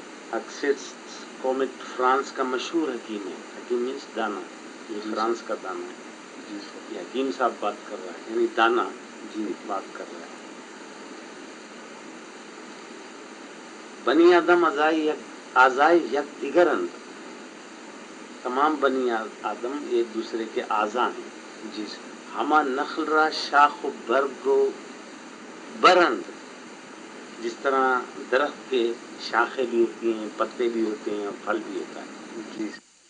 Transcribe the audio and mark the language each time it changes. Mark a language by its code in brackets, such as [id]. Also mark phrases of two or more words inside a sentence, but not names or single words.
[ur] اگسٹس کومٹ فرانس کا مشہور حکیم ہے. حکیم مینس دانا، یہ فرانس کا دانا ہے. جی سر. یہ حکیم صاحب بات کر رہا ہے، یعنی دانا جی بات کر رہا ہے. [fa] بنی آدم اعضائے یک دیگر اند، [ur] تمام بنی آدم ایک دوسرے کے اعضاء ہیں. جی سر. [fa] ہما نخل را شاخ و برگ و برند، [ur] جس طرح درخت کے شاخیں بھی ہوتی ہیں، پتے بھی ہوتے ہیں اور پھل بھی ہوتا ہے. جی.